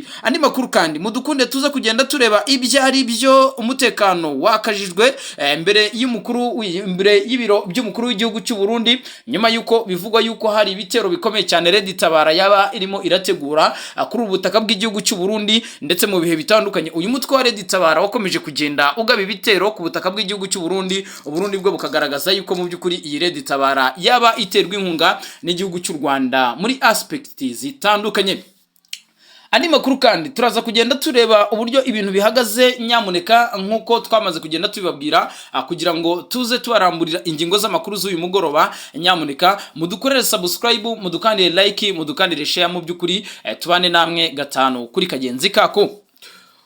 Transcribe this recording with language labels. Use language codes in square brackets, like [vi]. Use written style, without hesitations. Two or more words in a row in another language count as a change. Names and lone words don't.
[rw] Andi makuru kandi mudukunde tuza kugenda tureba ibyo ari byo, umutekano wakajijwe mbere y'ibiro by'umukuru w'igihugu cy'u Burundi, nyuma yuko bivugwa yuko hari ibitero bikomeye cyane Red Tabara yaba irimo irategura kuri ubutaka bw'igihugu cy'u Burundi, ndetse mu bihe bitandukanye uyu mutwe wa Red Tabara wakomeje kugenda ugaba ibitero ku butaka bw'igihugu cy'u Burundi, Uburundi bwo bukagaragaza yuko mu by'ukuri iyi Red Tabara yaba iterwa inkunga n'igihugu cy'u Rwanda muri aspect zitandukanye. Andi makuru kandi turaza kugenda tureba uburyo ibintu bihagaze nyamuneka nkuko twamaze kugenda tubibabwira, kugira ngo tuze tubaramburira ingingo z'amakuru z'uyu mugoroba. Nyamuneka mudukorere subscribe, mudukandire like, mudukandire share, mu by'ukuri tubane namwe gatanu kuri kagenzi kako.